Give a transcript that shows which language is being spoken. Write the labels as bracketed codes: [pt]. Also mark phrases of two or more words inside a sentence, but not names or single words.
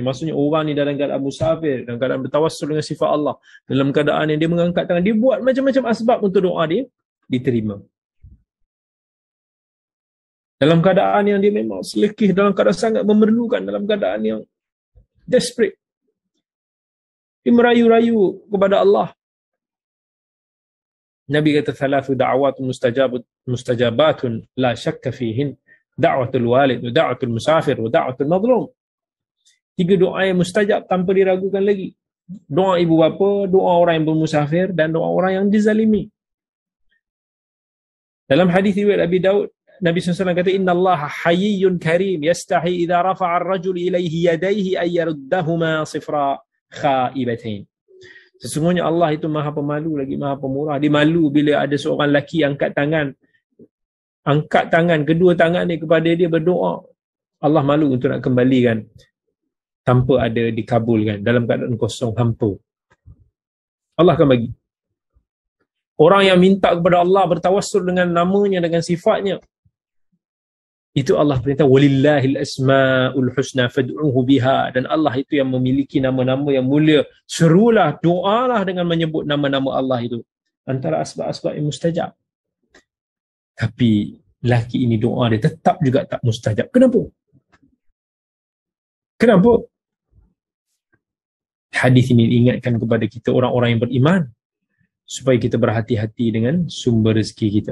[ms] Maksudnya orang ni dalam keadaan musafir, dalam keadaan bertawassul dengan sifat Allah, dalam keadaan yang dia mengangkat tangan, dia buat macam-macam asbab untuk doa dia diterima. Dalam keadaan yang dia memang selekih, dalam keadaan sangat memerlukan, dalam keadaan yang desperate, dia merayu-rayu kepada Allah. Nabi kata, [ar] ثلاث دعوات مستجابات لا شك فيهن. دعوة الوالد، دعوة المسافر، دعوة المظلوم. [ms] 3 doa yang mustajab tanpa diragukan lagi. Doa ibu bapa, doa orang yang bermusafir, dan doa orang yang dizalimi. Dalam hadis riwayat Abi Daud, Nabi SAW kata, [ar] إن الله حيي كريم، يستحيي إذا رفع الرجل إليه يديه أن يردهما صفرا خائبتين. [ms] Sesungguhnya Allah itu maha pemalu lagi maha pemurah. Dia malu bila ada seorang lelaki angkat tangan kedua tangan ni kepada dia berdoa. Allah malu untuk nak kembalikan tanpa ada dikabulkan, dalam keadaan kosong hampa. Allah akan bagi. Orang yang minta kepada Allah bertawassul dengan namanya, dengan sifatnya, itu Allah perintah, [ar] ولله الأسماء الحسنى فادعوه بها, [ms] dan Allah itu yang memiliki nama-nama yang mulia, serulah, doalah dengan menyebut nama-nama Allah itu. Antara asbab-asbab yang mustajab. Tapi lelaki ini doa dia tetap juga tak mustajab. Kenapa? Kenapa? Hadis ini ingatkan kepada kita orang-orang yang beriman supaya kita berhati-hati dengan sumber rezeki kita.